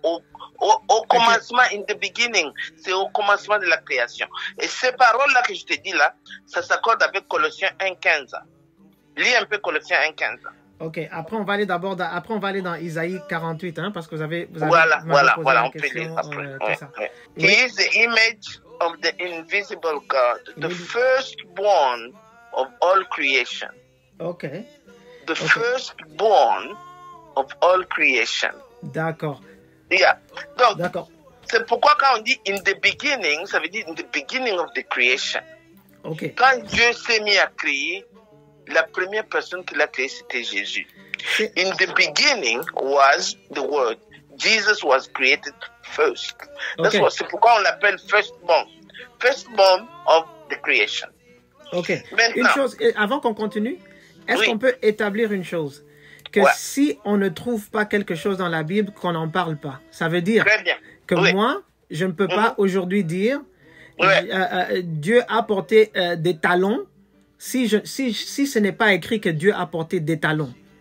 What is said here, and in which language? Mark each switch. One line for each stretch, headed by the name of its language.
French: Au commencement,
English: in the beginning,
French: c'est au commencement de la création. Et ces paroles-là que je te dis là, ça s'accorde avec Colossiens 1:15. Lis un peu Colossiens 1:15. Ok, après on va aller dans Isaïe 48, hein, parce que vous avez voilà, on peut question, lire après.
English: He is the image of the invisible God, the firstborn of all creation. Ok. The firstborn of all creation.
French: D'accord.
English: Yeah.
French: Donc, c'est pourquoi quand on dit
English: in the beginning,
French: ça veut dire
English: in the beginning of the creation.
French: Ok. Quand Dieu s'est mis à créer, la première personne qui l'a créé, c'était Jésus.
English: In the beginning was the Word. Jesus was created first.
French: C'est pourquoi on l'appelle firstborn.
English: Firstborn of the creation. Ok.
French: Maintenant, une chose, avant qu'on continue, est-ce qu'on peut établir une chose? Que si on ne trouve pas quelque chose dans la Bible, qu'on n'en parle pas. Ça veut dire que moi, je ne peux pas aujourd'hui dire Dieu a porté des talons si ce n'est pas écrit que Dieu a porté des talons.